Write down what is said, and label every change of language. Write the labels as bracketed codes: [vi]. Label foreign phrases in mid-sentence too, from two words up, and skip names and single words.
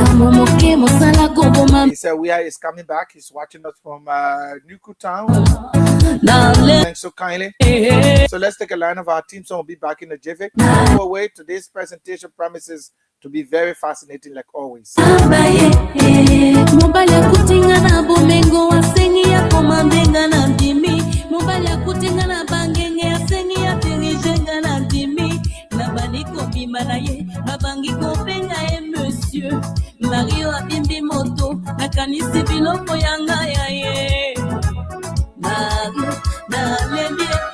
[en] He said Wea is coming back. He's watching us from Nuku Town. Thanks so kindly. So let's take a line of our team song. We'll be back in the jiffy. Away. Today's presentation promises to be very fascinating, like always. [ln] Monsieur Mario abimbi moto nakanisi biloko yanga ya ye Mario na lembi